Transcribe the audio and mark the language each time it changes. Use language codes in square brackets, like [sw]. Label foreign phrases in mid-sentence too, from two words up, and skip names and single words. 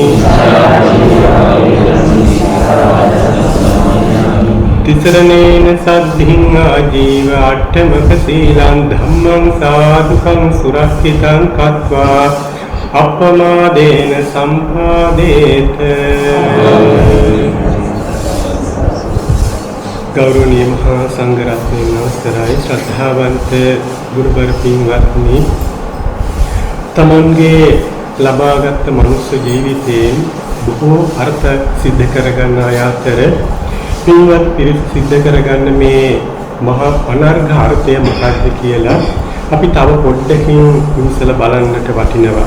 [pi] තිසරණේන සද්ධින් ආජීව අට්ඨමක සීලං ධම්මං සාදුකං සුරක්ෂිතං කତ୍වා අප්පමාදේන සම්පාදේත [si] ගෞරවනීය මහා සංඝරත්නයන් අවසරයි ශ්‍රද්ධාවන්ත ගුරුවර පින්වත්නි තමන්ගේ ලබාගත් මනුෂ්‍ය ජීවිතයෙන් බොහෝ අර්ථ සිද්ධ කරගන්න අතර පින්වත් පිරිස සිද්ධ කරගන්න මේ මහා අනර්ඝ අර්ථය මොකක්ද කියලා අපි තව පොඩ්ඩකින් විමසලා බලන්නට වටිනවා.